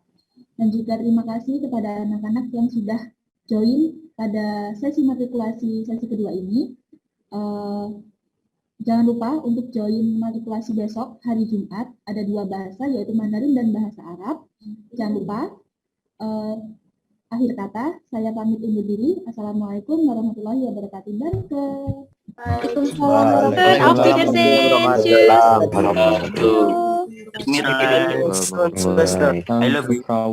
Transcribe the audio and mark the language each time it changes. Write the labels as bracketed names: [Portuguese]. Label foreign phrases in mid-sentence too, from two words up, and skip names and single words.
[Indonesian] Dan juga terima kasih kepada anak-anak yang sudah join pada sesi matrikulasi sesi kedua ini. Jangan lupa untuk join matrikulasi besok hari Jumat. Ada 2 bahasa yaitu Mandarin dan bahasa Arab. Jangan lupa. Akhir kata, saya pamit undur diri. [Arabic] السلام عليكم ورحمة الله وبركاته. [German] Danke. Waalaikumsalam. Auf Wiedersehen. Tschüss. [English] I love you.